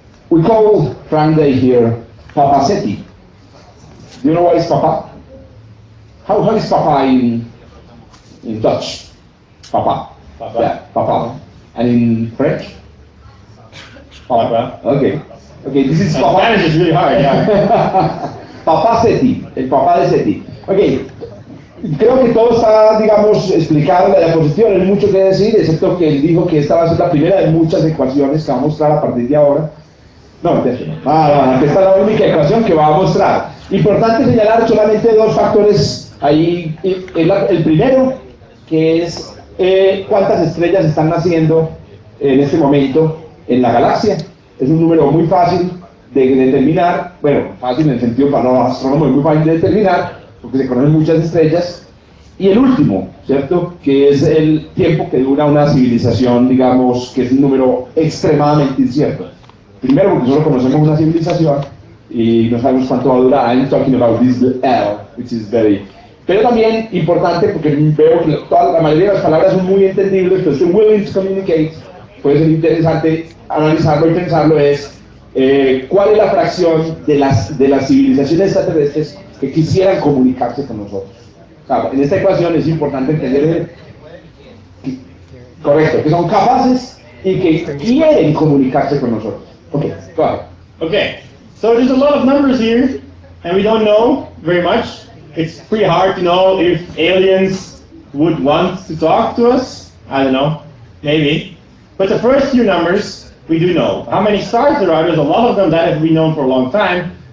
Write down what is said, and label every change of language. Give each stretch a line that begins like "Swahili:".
English: We call Frank Day here Papa Seti. Do you know what is Papa? How is Papa in Dutch? Papa. Papa. Yeah, Papa. And in French? Papa. Okay. Okay, this is And Papa. Spanish is really hard, yeah.
Spanish: Papa Seti, el papá de Seti. Ok, creo que todo está, digamos, explicado en la diapositiva, no hay mucho que decir, excepto que él dijo que esta va a ser la primera de muchas ecuaciones que va a mostrar a partir de ahora. No, que esta es la única ecuación que va a mostrar. Importante señalar solamente dos factores ahí. El primero, que es cuántas estrellas están naciendo en este momento en la galaxia. Es un número muy fácil de determinar, bueno, fácil en el sentido para los astrónomos, es muy fácil de determinar, porque se conocen muchas estrellas. Y el último, ¿cierto?, que es el tiempo que dura una civilización, digamos, que es un número extremadamente incierto. Primero, porque solo conocemos una civilización y no sabemos cuánto va a durar.
English: I'm talking about this L, which is very...
Spanish: Pero también importante, porque veo que la mayoría de las palabras son muy entendibles, pero estoy
English: willing to communicate,
Spanish: puede ser interesante analizarlo y pensarlo, es cuál es la fracción de las civilizaciones extraterrestres que quisieran comunicarse con nosotros. O sea, en esta ecuación es importante entender, correcto, que son capaces y que quieren comunicarse con nosotros.
English: Okay, go ahead. Okay, so there's a lot of numbers here, and we don't know very much. It's pretty hard to know if aliens would want to talk to us. I don't know, maybe. But the first few numbers, we do know. How many stars there are, there's a lot of them that have been known for a long time.